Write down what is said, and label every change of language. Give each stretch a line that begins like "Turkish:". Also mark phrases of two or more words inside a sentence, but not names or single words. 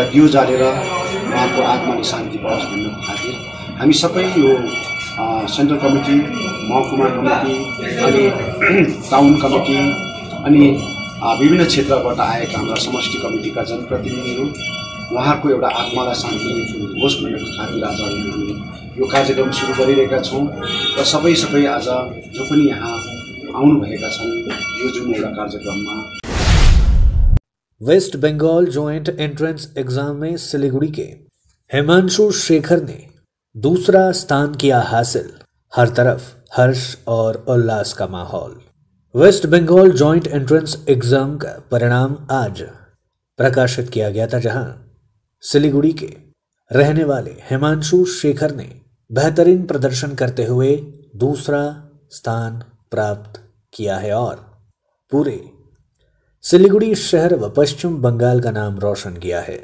Nepali: दियो जालेर उहाँको आत्माले शान्ति पाओस् भन्नको खातिर हामी सबै यो
English: central committee,
Nepali: महकुमा कमिटी अनि
English: town committee
Nepali: अनि विभिन्न क्षेत्रबाट आएका हाम्रा समष्टि कमिटीका जनप्रतिनिधिहरू उहाँको एउटा आत्मालाई शान्ति होस् भन्नको खातिर आज यो कार्यक्रम सुरु गरिरहेका छौँ र सबै आज जो पनि यहाँ आउनुभएका छन् यो जुन एउटा कार्यक्रममा।
Hindi: वेस्ट बंगाल ज्वाइंट एंट्रेंस एग्जाम में सिलीगुड़ी के हिमांशु शेखर ने दूसरा स्थान किया हासिल। हर तरफ हर्ष और उल्लास का माहौल। वेस्ट बंगाल ज्वाइंट एंट्रेंस एग्जाम का परिणाम आज प्रकाशित किया गया था, जहां सिलीगुड़ी के रहने वाले हिमांशु शेखर ने बेहतरीन प्रदर्शन करते हुए दूसरा स्थान प्राप्त किया है और पूरे सिलीगुड़ी शहर व पश्चिम बंगाल का नाम रोशन किया है।